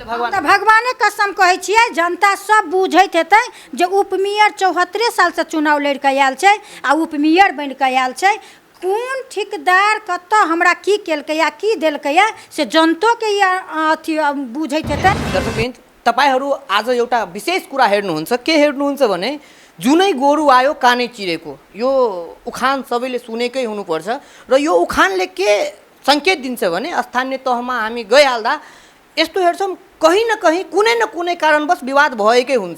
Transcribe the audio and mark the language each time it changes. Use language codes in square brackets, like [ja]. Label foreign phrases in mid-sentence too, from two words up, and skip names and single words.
[mai] भगवाने कसम कहै छियै, जनता सब बुझैत हेतै जे उपमेयर 74 साल से चुनाव लड़ के आयल छै आ उपमेयर बन के आयल छै। कोन ठेकेदार कतऽ हमरा की केलकै या की देलकै या से जनतो के अथी बुझैत हेतै। [ne] दर्शकवृन्द, तपाईहरु आज एउटा विशेष कुरा हेर्नुहुन्छ। के हेर्नुहुन्छ भने जुनै गोरु आयो कानै चिरेको, यो उखान सबैले सुनेकै हुनुपर्छ। र यो उखानले के संकेत दिन्छ भने स्थानीय तहमा हामी गइहाल्दा यस्तो हेर्छौँ कहीँ न कहीँ कुनै न कुनै कारणवश विवाद भएकै हुन्छ।